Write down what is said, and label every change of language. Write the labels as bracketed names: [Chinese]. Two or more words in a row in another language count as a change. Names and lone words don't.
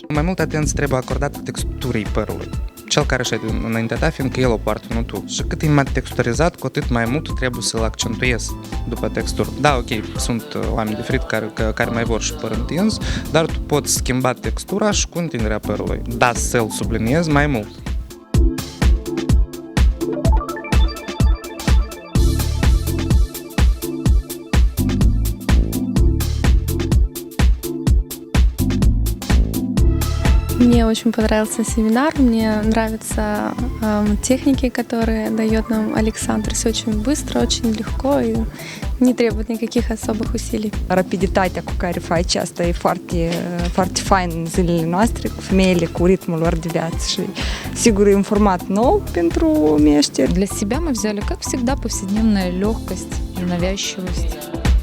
[Romanian] Mai multă atenție trebuie acordată texturii părului. Cel care știe înaintea ta, fiindcă el o poartă, nu tu. Și cât e mai texturizat, cu atât mai mult trebuie să-l accentuezi după textură. Da, ok, sunt oameni diferiți care mai vor și păr întins, dar tu poți schimba textura și cu întinderea părului. Da, să-l subliniezi mai mult. [Russian] Мне очень понравился семинар, мне нравятся техники, которые дает нам Александр. Все очень bыстро, очень легко и не требует никаких особых усилий. [Romanian] Rapiditatea cu care faci asta e foarte fain în zilele noastre, cu femeile, cu ritmul lor de viață și sigur e un format nou pentru meșteri. [Russian] Для себя мы взяли, как всегда, повседневная легкость, ненавязчивость.